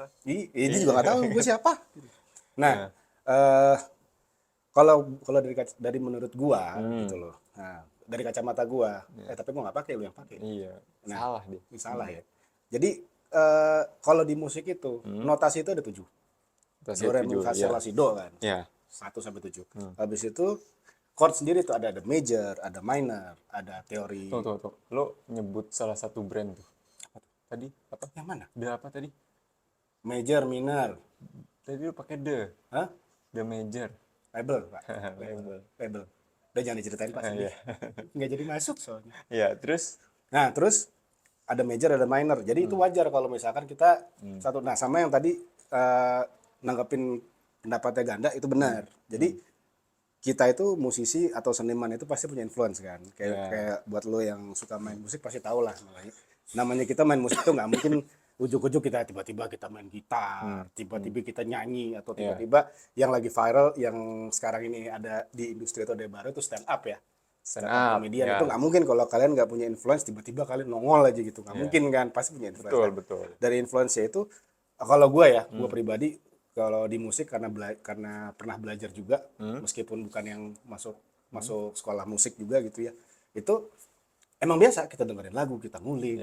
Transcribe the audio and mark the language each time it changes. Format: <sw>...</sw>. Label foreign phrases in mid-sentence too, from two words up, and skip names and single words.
<id>Ini juga nggak tahu gue siapa. Nah, eh kalau kalau dari menurut gua gitu loh. Nah, dari kacamata gua, tapi gua nggak pakai, lu yang pakai. Iya, Nah, salah dia. ini salah ya. Jadi kalau di musik itu notasi itu ada 7. Terus Do, re, mi, tujuh, fa, sol, ya. la, si, do kan. Ya, 1 sampai 7. Habis itu chord sendiri itu ada major, ada minor, ada teori. tuh. Lo nyebut salah satu brand tuh. Tadi apa? Yang mana? The apa tadi? Major, minor. Tadi lo pakai the. Hah?</id> <en>The major.</en> <id>Label, Pak. Label. Label. Udah jangan diceritain, Pak, sedih. Iya. Nggak jadi masuk soalnya. Ya, terus Nah, terus ada major, ada minor. Jadi itu wajar kalau misalkan kita satu. Nah, sama yang tadi nanggepin pendapatnya Ganda itu benar. Jadi kita itu musisi atau seniman itu pasti punya influence kan. Kayak buat lo yang suka main musik pasti tau lah. Namanya kita main musik tuh nggak mungkin ujuk-ujuk kita tiba-tiba kita main gitar, tiba-tiba kita nyanyi, atau tiba-tiba yang lagi viral, yang sekarang ini ada di industri itu ada baru itu</id> <en>stand up</en> <id>ya.</id> <en>stand up.</en> <id>Komedian Ya, itu nggak mungkin kalau kalian nggak punya influence tiba-tiba kalian nongol aja gitu, nggak mungkin kan, pasti punya influence betul, kan. betul. Dari influence itu kalau gue ya, gue pribadi kalau di musik karena pernah belajar juga, meskipun bukan yang masuk sekolah musik juga gitu ya, itu emang biasa kita dengerin lagu, kita ngulik,</id>